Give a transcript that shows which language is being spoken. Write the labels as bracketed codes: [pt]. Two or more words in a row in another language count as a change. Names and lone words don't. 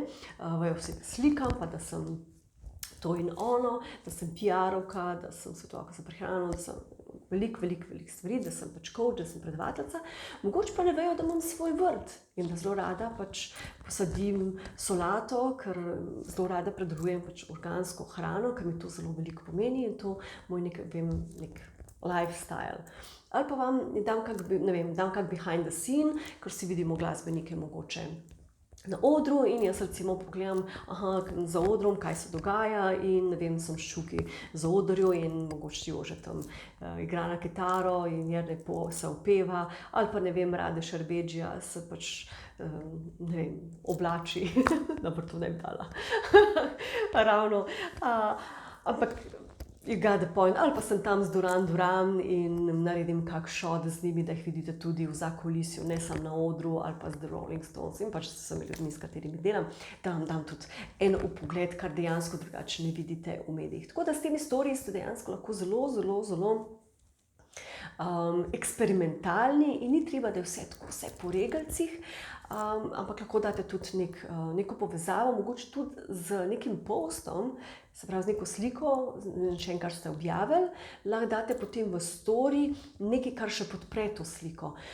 [sl] Vejo vse, da slikam, pa da sem to in ono, da sem PR-ovka, da sem svetovalka za prehrano, da sem veliko stvari, da sem pač coach, da sem predavateljica, mogoče pa ne vejo, da imam svoj vrt in da zelo rada pač posadim solato, ker zelo rada predelujem pač organsko hrano, ker mi to zelo veliko pomeni in to moj nek lifestyle. Ali pa vam dam kak [en] behind the scene, [sl] ker si vidimo glasbenike mogoče na odru in jaz recimo pogledam za odrom, kaj se dogaja in ne vem, sem ščuki za odrjo in mogoče Jože tam igra na kitaro in je lepo se upeva, ali pa ne vem, Rade Šerbedžija se pač, ne vem, oblači, dobro, to ne bi dala, ravno, ampak [en] you got the point, [sl] ali pa sem tam z Duran in naredim kak shot z njimi, da jih vidite tudi v zakulisju, ne samo na odru ali pa z The Rolling Stones in pač s vsemi ljudmi, s katerimi delam, da vam dam tudi en vpogled, kar dejansko drugače ne vidite v medijih. Tako da s temi storiji ste dejansko lahko zelo eksperimentalni in ni treba, da je vse po regelcih, ampak lahko date tudi neko povezavo, mogoče tudi z nekim postom, se pravi z neko sliko, nečem, kar ste objavili, lahko date potem v story nekaj, kar še podpre to sliko.